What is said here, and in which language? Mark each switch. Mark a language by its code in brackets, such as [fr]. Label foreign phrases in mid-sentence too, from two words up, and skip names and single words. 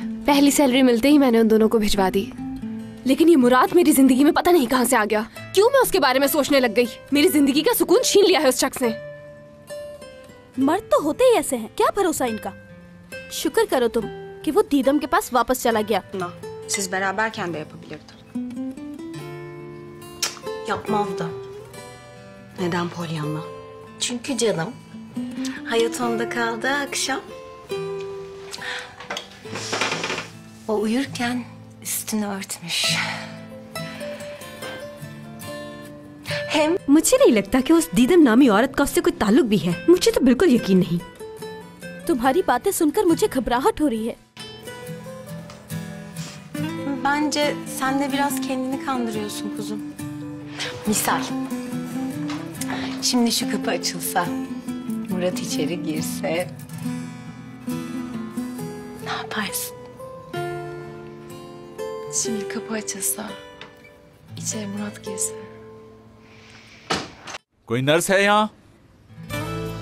[hi] पहली सैलरी मिलते ही मैंने उन दोनों को भिजवा दी। लेकिन ये मुराद मेरी जिंदगी में पता नहीं कहां से आ गया। क्यों मैं उसके बारे में सोचने लग गई? मेरी जिंदगी का सुकून छीन लिया है उस शख्स ने। मर्द तो होते ही ऐसे हैं, क्या भरोसा इनका। शुक्र करो तुम कि वो दीदम के पास वापस चला gaya. [tr] Siz beraberken de yapabilirdim. Yapmazdı. Neden Pollyanna? Çünkü canım hayat onda kaldı akşam. O uyurken üstünü örtmüş. [hi] मुझे नहीं लगता कि उस दीदम नामी औरत का उससे कोई ताल्लुक भी है। मुझे तो बिल्कुल यकीन नहीं। तुम्हारी बातें सुनकर मुझे घबराहट हो रही है। [tr] Bence sen de biraz kendini kandırıyorsun kuzum. Misal. Şimdi şu kapı açılsa, Murat içeri girse, ne yaparsın? Şimdi kapı açılsa, içeri Murat girse. [hi] कोई नर्स है यहाँ?